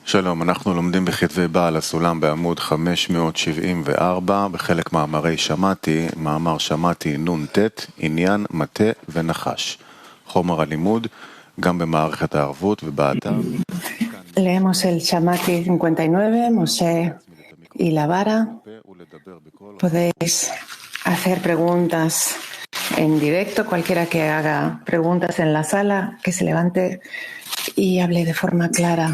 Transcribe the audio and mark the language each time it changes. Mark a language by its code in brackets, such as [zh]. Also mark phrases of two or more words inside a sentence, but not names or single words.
[he] שלום, אנחנו לומדים בכתבי בעל הסולם בעמוד 574, בחלק מאמרי שמעתי, מאמר שמעתי נ"ט, עניין, מטה ונחש. חומר הלימוד, גם במערכת הערבות ובאתר. [es] Leemos el Shamati 59, Moshe y la vara. Podéis hacer preguntas en directo, cualquiera que haga preguntas en la sala, que se levante y hable de forma clara.